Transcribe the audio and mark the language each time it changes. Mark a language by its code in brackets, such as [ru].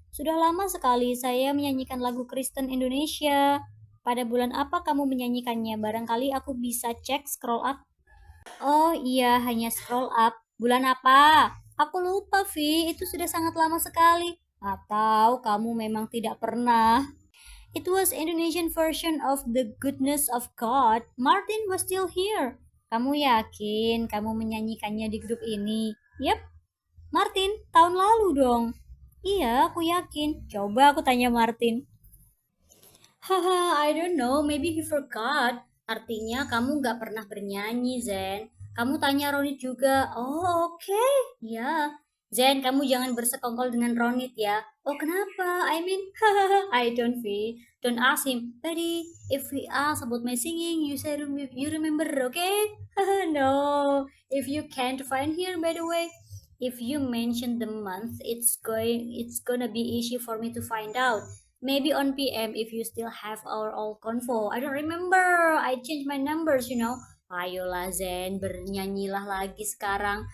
[id] Sudah lama sekali saya menyanyikan lagu Kristen Indonesia. Pada bulan apa kamu menyanyikannya? Barangkali aku bisa cek scroll up. Oh iya, hanya scroll up. Bulan apa? Aku lupa, Vi. Itu sudah sangat lama sekali. Atau kamu memang tidak pernah? [en] It was Indonesian version of The Goodness of God. Martin was still here. [id] Kamu yakin kamu menyanyikannya di grup ini? Yep, Martin, tahun lalu dong. Iya, aku yakin. Coba aku tanya Martin. [en] Haha, I don't know, maybe he forgot. [id] Artinya kamu nggak pernah bernyanyi, Zen. Kamu tanya Ronit juga. Oh, oke. Ya. Zen, kamu jangan bersekongkol dengan Ronit ya. Oh, kenapa? [en] I mean, hahaha, I don't feel. Don't ask him. Buddy, if we ask about my singing, you say you remember, okay? No. If you can't find here, by the way, if you mention the month, it's gonna be easy for me to find out. Maybe on PM if you still have our old convo. I don't remember. I changed my numbers, you know. [id] Ayolah Zen, bernyanyilah lagi sekarang.